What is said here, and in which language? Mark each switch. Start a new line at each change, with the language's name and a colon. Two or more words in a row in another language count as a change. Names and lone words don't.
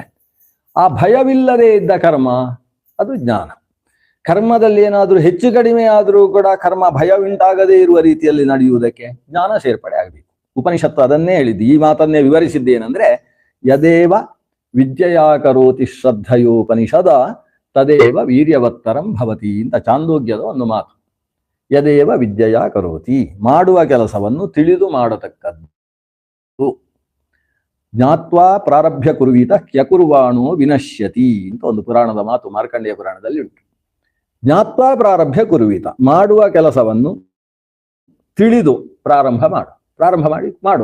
Kannada: ಆ ಭಯವಿಲ್ಲದೆ ಇದ್ದ ಕರ್ಮ ಅದು ಜ್ಞಾನ. ಕರ್ಮದಲ್ಲಿ ಏನಾದರೂ ಹೆಚ್ಚು ಕಡಿಮೆ ಆದರೂ ಕೂಡ ಕರ್ಮ ಭಯ ಉಂಟಾಗದೇ ಇರುವ ರೀತಿಯಲ್ಲಿ ನಡೆಯುವುದಕ್ಕೆ ಜ್ಞಾನ ಸೇರ್ಪಡೆ ಆಗಬೇಕು. ಉಪನಿಷತ್ತು ಅದನ್ನೇ ಹೇಳಿದ್ದು. ಈ ಮಾತನ್ನೇ ವಿವರಿಸಿದ್ದೇನೆಂದ್ರೆ,
Sanskrit: ಯದೇವ ವಿದ್ಯೆಯಾ ಕರೋತಿ ಶ್ರದ್ಧಯೋಪನಿಷದ ತದೇವ ವೀರ್ಯವತ್ತರಂ ಭವತಿ
Kannada: ಅಂತ ಚಾಂದೋಗ್ಯದ ಒಂದು ಮಾತು.
Sanskrit: ಯದೇವ ವಿದ್ಯೆಯಾ ಕರೋತಿ,
Kannada: ಮಾಡುವ ಕೆಲಸವನ್ನು ತಿಳಿದು ಮಾಡತಕ್ಕದ್ದು.
Sanskrit: ಜ್ಞಾತ್ವಾ ಪ್ರಾರಭ್ಯ ಕುರುವೀತ ಕ್ಯಕುರ್ವಾಣೋ ವಿನಶ್ಯತಿ
Kannada: ಅಂತ ಒಂದು ಪುರಾಣದ ಮಾತು ಮಾರ್ಕಂಡೇಯ ಪುರಾಣದಲ್ಲಿ ಉಂಟು.
Sanskrit: ಜ್ಞಾತ್ವಾ ಪ್ರಾರಭ್ಯ ಕುರುವೀತ,
Kannada: ಮಾಡುವ ಕೆಲಸವನ್ನು ತಿಳಿದು ಪ್ರಾರಂಭ ಮಾಡಿ ಮಾಡು.